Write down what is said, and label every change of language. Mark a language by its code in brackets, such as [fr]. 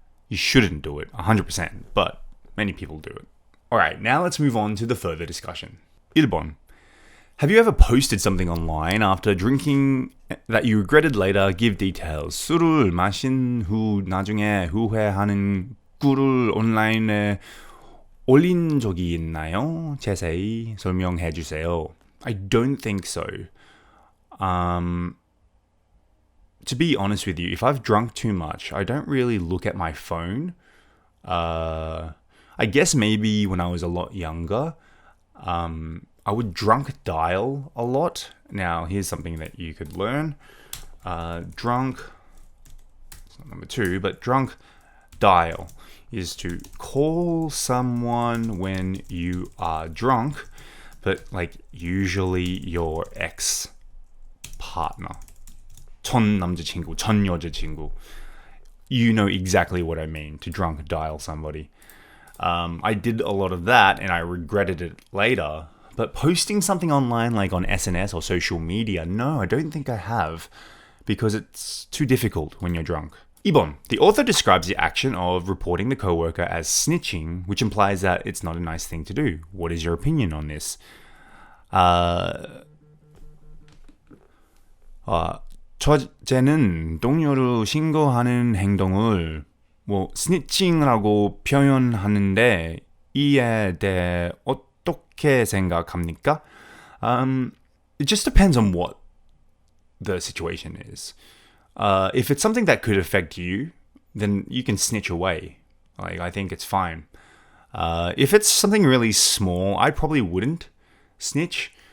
[en] You shouldn't do it 100%, but many people do it. Alright, now let's move on to the further discussion. [ko] 1번. [en] Have you ever posted something online after drinking that you regretted later? Give details. [ko] 술을 마신 후 나중에 후회하는 글을 온라인에 올린 적이 있나요? 자세히 설명해 주세요. [en] I don't think so. To be honest with you, if I've drunk too much, I don't really look at my phone. I guess maybe when I was a lot younger, I would drunk dial a lot. Now, here's something that you could learn. Drunk, it's not number 2, but drunk dial is to call someone when you are drunk, but like usually your ex-partner. [ko] 전 남자친구, 전 여자친구. [en] You know exactly what I mean, to drunk dial somebody. I did a lot of that and I regretted it later. But posting something online like on SNS or social media, no, I don't think I have because it's too difficult when you're drunk. [ko] 2번. [en] The author describes the action of reporting the coworker as snitching, which implies that it's not a nice thing to do. What is your opinion on this? [ko] 저자는 동료를 신고하는 행동을 스니칭이라고 표현하는데 이에 대해 어떻게 생각합니까? [en] It just depends on what the situation is. If it's something that could affect you, then you can snitch away. Like, I think it's fine. If it's something really small, I probably wouldn't snitch.